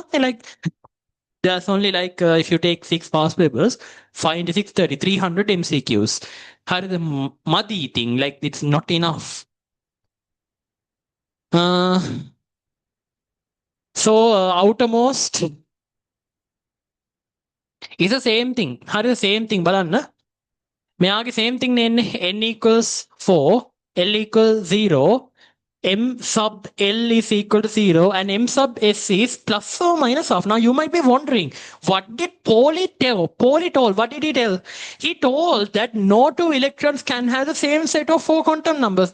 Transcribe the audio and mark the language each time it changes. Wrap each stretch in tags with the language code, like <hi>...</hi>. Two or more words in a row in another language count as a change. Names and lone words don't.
<en>Like there's only like if you take 6 past papers, 5 into 6, 30, 300 MCQs. How is the muddy thing? Like it's not enough. Uh, so outermost is the same thing.</en> <si>හරි</si> <en>the same thing</en> <si>බලන්න. මෙයාගේ</si> <en>same thing</en> <si>නේ එන්නේ.</si> <en>N equals 4, L equals 0, M sub L is equal to 0, and M sub S is plus or minus half. Now you might be wondering, what did Pauli tell? Pauli told, what did he tell? He told that no two electrons can have the same set of 4 quantum numbers.</en>